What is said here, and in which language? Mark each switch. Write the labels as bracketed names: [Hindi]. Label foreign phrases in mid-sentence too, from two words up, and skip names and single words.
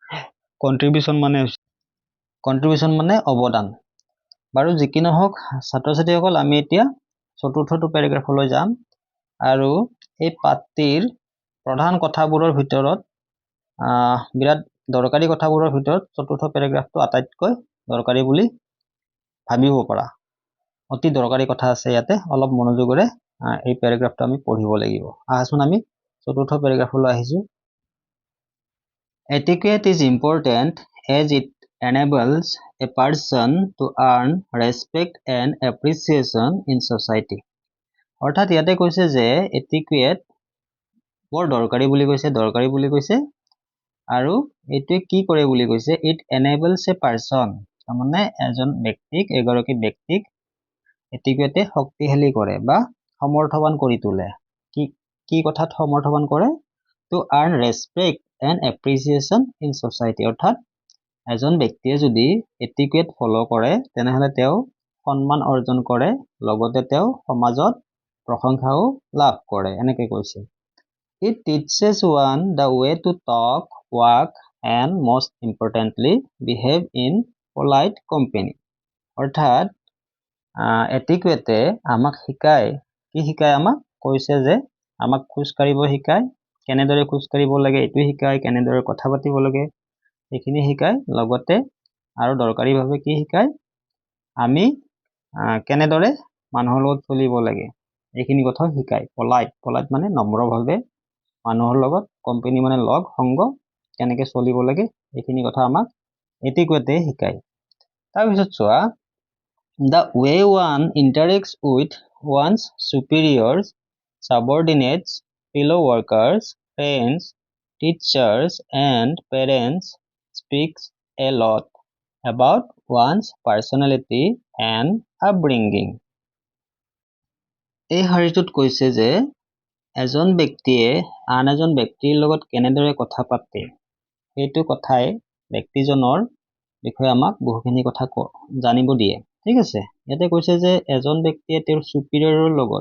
[Assamese] কন্ট্ৰিবিউশন মানে অৱদান বাৰু যি কি নহওক ছাত্ৰ ছাত্ৰীসকল আমি এতিয়া চতুৰ্থটো প্যাৰাগ্ৰাফলৈ যাম আৰু এই পাঠটিৰ প্ৰধান কথাবোৰৰ ভিতৰত বিৰাট দৰকাৰী কথাবোৰৰ ভিতৰত চতুৰ্থ প্যাৰাগ্ৰাফটো আটাইতকৈ দৰকাৰী বুলি ভাবিব পাৰা অতি দৰকাৰী কথা আছে ইয়াতে অলপ মনোযোগৰে এই প্যাৰাগ্ৰাফটো আমি পঢ়িব লাগিব আহাচোন আমি চতুৰ্থ প্যাৰাগ্ৰাফলৈ আহিছো [English] Etiquette is important as it enables a person to earn respect and appreciation in society [Assamese] অৰ্থাৎ ইয়াতে কৈছে যে এটিকুৱেট বৰ দৰকাৰী বুলি কৈছে আৰু এটো কি কৰে বুলি কৈছে [English] It enables a person [Assamese] মানে এজন ব্যক্তিক এগৰাকী ব্যক্তিক এটিকুৱেটে শক্তিশালী কৰে বা সমৰ্থবান কৰি তোলে কি কথাত সমৰ্থবান কৰে [English] to earn respect and appreciation in society [Assamese] অৰ্থাৎ এজন ব্যক্তিয়ে যদি এটিকুৱেট ফলো কৰে তেনেহলে তেওঁ সন্মান অৰ্জন কৰে লগতে তেওঁ সমাজত প্ৰশংসাও লাভ কৰে এনেকৈ কৈছে [English] It teaches one the way to talk, walk, and most importantly, behave in polite company. [Assamese] অৰ্থাৎ এটিকুৱেটে আমাক শিকায় কি শিকায় আমাক কৈছে যে আমাক খোজ কাঢ়িব শিকায় কেনেদৰে খোজ কাঢ়িব লাগে এটো শিকায় কেনেদৰে কথা পাতিব লাগে এইখিনি শিকায় লগতে আৰু দৰকাৰীভাৱে কি শিকায় আমি কেনেদৰে মানুহৰ লগত চলিব লাগে এইখিনি কথা শিকায় পলাইট মানে নম্ৰভাৱে মানুহৰ লগত কোম্পানী মানে লগ সংগ কেনেকৈ চলিব লাগে এইখিনি কথা আমাক এটিকুৱেটে শিকায় তাৰ পিছত চোৱা [English] the way one interacts with one's superiors subordinates fellow workers friends teachers and parents speaks a lot about one's personality and upbringing [Assamese] এই শাৰীটোত কৈছে যে এজন ব্যক্তিয়ে আন এজন ব্যক্তিৰ লগত কেনেদৰে কথা পাতে এইটো কথাই ব্যক্তিজনৰ বিষয়ে আমাক বহুখিনি কথা জানিব দিয়ে ঠিক আছে ইয়াতে কৈছে যে এজন ব্যক্তিয়ে তেওঁৰ চুপিৰিয়ৰৰ লগত,